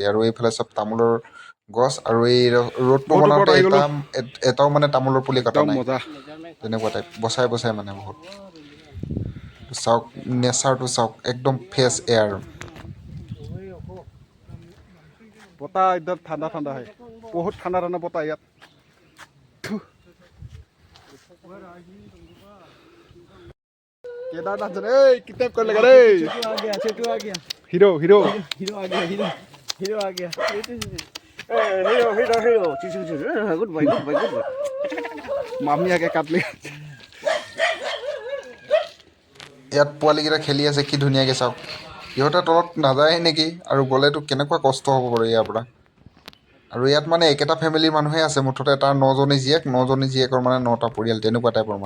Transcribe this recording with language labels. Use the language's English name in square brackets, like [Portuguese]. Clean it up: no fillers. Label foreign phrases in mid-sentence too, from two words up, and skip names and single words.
[Assamese] আৰু এইফালে চব তামোলৰ গছ, আৰু এই ৰোডটো বনাওঁতে এটাও মানে তামোলৰ পুলি কটা নাই, তেনেকুৱা টাইপ বচাই বচাই মানে বহুত। চাওক নেচাৰটো চাওক, একদম [English] fresh air. [Assamese] বতাহ একদম ঠাণ্ডা ঠাণ্ডা হয়, বহুত ঠাণ্ডা ঠাণ্ডা বতাহ ইয়াত। [Hindi] केदारनाथ जन कितने कर लगा रे? चेटू आ गया हीरो हीरो हीरो आ गया हीरो हीरो आ गया हीरो हीरो हीरो [English] good bye good bye good bye [Hindi] मामी आके काट लिया। [Assamese] ইয়াত পোৱালীকেইটা খেলি আছে কি ধুনীয়াকৈ চাওক। সিহঁতে তলত নাযায় নেকি, আৰু গ'লেতো কেনেকুৱা কষ্ট হ'ব বাৰু ইয়াৰ পৰা। আৰু ইয়াত মানে একেটা ফেমিলিৰ মানুহে আছে মুঠতে, তাৰ 9জনী জীয়েকৰ মানে 9টা পৰিয়াল, তেনেকুৱা টাইপৰ মানে।